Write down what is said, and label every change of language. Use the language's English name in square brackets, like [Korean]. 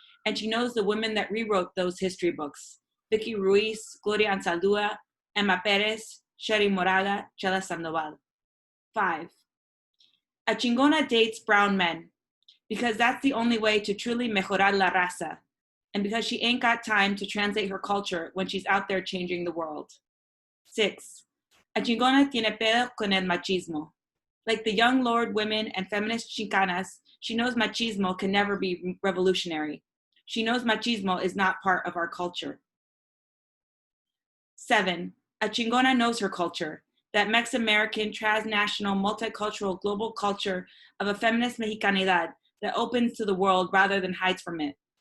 [English] And she knows the women that rewrote those history books: Vicky Ruiz, Gloria Anzaldúa, Emma Perez, Sherry Moraga, Chela Sandoval. 5, a chingona dates brown men, because that's the only way to truly [Spanish] mejorar la raza, [English] and because she ain't got time to translate her culture when she's out there changing the world. [Spanish] 6, a chingona tiene pedo con el machismo. [English] Like the young lord women and feminist Chicanas, she knows machismo can never be revolutionary. She knows machismo is not part of our culture. 7, a chingona knows her culture, that Mex-American, transnational, multicultural, global culture of a feminist Mexicanidad that opens to the world rather than hides from it.